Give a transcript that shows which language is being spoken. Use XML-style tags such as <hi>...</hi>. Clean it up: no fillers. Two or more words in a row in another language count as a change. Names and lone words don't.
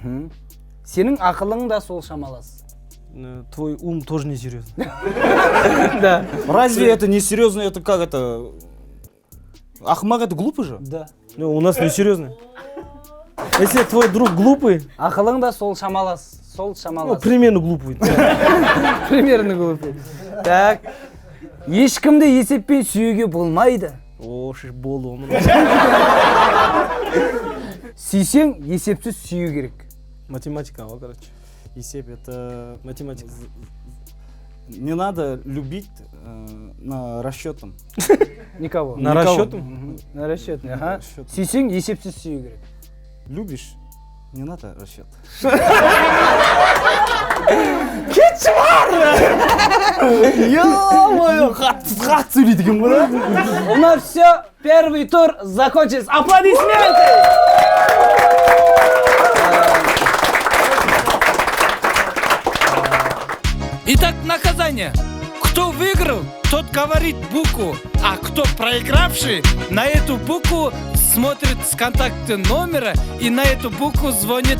<kk>сенің ақылың да сол шамалас.</kk> <ru>Твой ум тоже несерьезный. Да. Разве это несерьезно? Это как это? Ахмак это глупый же? Да. Ну, у нас несерьезный. Если твой друг глупый,</ru> <kk>ақылың да сол шамалас.</kk> <ru>ну, примерно глупый. Примерно глупый. Так.</ru> <kk>Ешкімді есеппен сүйеуге болмайды. О, шеш болды оны. Сүйсең, есепсіз сүю керек.</kk> <ru>Математика, короче. Есеп это... Математика. Не надо любить на расчетом. Никого. На Никого. расчетом? На расчетный, ага. Расчетный.</ru> <kk>Сүйсең, есепсіз сүю керек.</kk> <ru>Любишь, не надо расчет. Ё-моё,</ru> <kk>Қатты сөйлейді екен ғой, да?</kk> <ru>у нас все, первый тур закончился. Аплодисменты! Итак, наказание. Кто выиграл, тот говорит букву, а кто проигравший, на эту букву смотрит с контакта номера и на эту букву звонит.</ru>